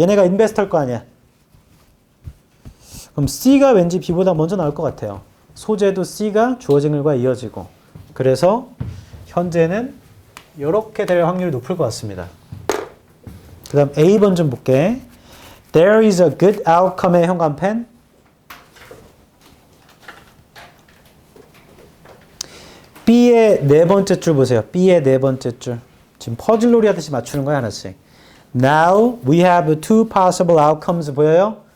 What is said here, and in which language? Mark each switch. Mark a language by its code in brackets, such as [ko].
[ko] 얘네가 인베스터일 거 아니야. 그럼 C가 왠지 B보다 먼저 나올 것 같아요. 소재도 C가 주어진 글과 이어지고. 그래서 현재는 이렇게 될 확률이 높을 것 같습니다. 그 다음 A번 좀 볼게. [en] There is a good outcome의 형광펜. [ko] B의 네 번째 줄 보세요. B의 네 번째 줄. 지금 퍼즐놀이 하듯이 맞추는 거야 하나씩. [en] Now we have two possible outcomes [ko] 보여요?